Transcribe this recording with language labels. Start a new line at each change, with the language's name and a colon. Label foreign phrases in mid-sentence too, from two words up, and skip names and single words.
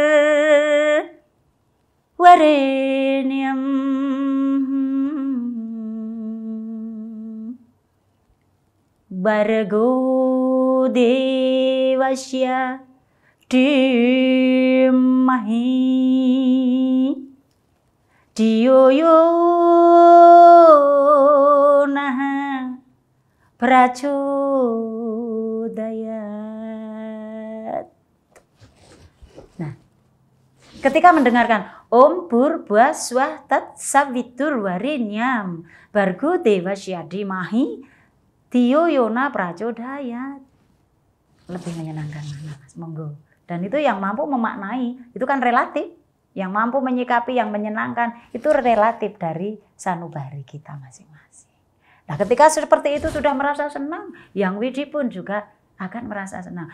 Sanskrit: वरेण्यम् भर्गो देवस्य धीमहि धियो योनः प्रचोदयात्.
Indonesian: Nah, ketika mendengarkan
Sanskrit: ॐ भूर् भुवः स्वः तत् सवितुर् वरेण्यम् भर्गो देवस्य धीमहि धियो योन प्रचोदयात्,
Indonesian: lebih menyenangkan mana, Mas? Monggo. Dan itu yang mampu memaknai, itu kan relatif. Yang mampu menyikapi, yang menyenangkan, itu relatif dari sanubari kita masing-masing. Nah, ketika seperti itu sudah merasa senang, yang widi pun juga akan merasa senang.